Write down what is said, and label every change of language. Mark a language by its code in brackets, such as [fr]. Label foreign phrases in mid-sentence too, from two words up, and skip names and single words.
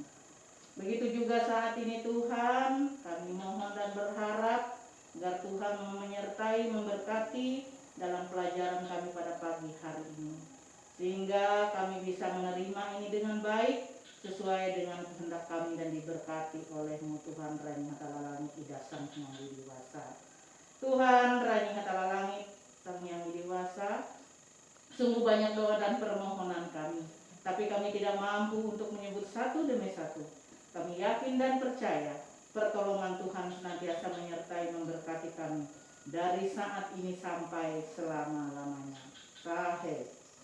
[id] Begitu juga saat ini Tuhan, kami mohon dan berharap agar Tuhan menyertai, memberkati dalam pelajaran kami pada pagi hari ini. Sehingga kami bisa menerima ini dengan baik, sesuai dengan kehendak kami dan diberkati oleh-Mu Tuhan Rahim Hatala Langit Ida Sang Hyang Widiwasa. Tuhan Rahim Hatala Langit Sang Hyang Widiwasa, sungguh banyak doa dan permohonan kami, tapi kami tidak mampu untuk menyebut satu demi satu. Kami yakin dan percaya pertolongan Tuhan senantiasa menyertai memberkati kami dari saat ini sampai selama-lamanya. Sahih.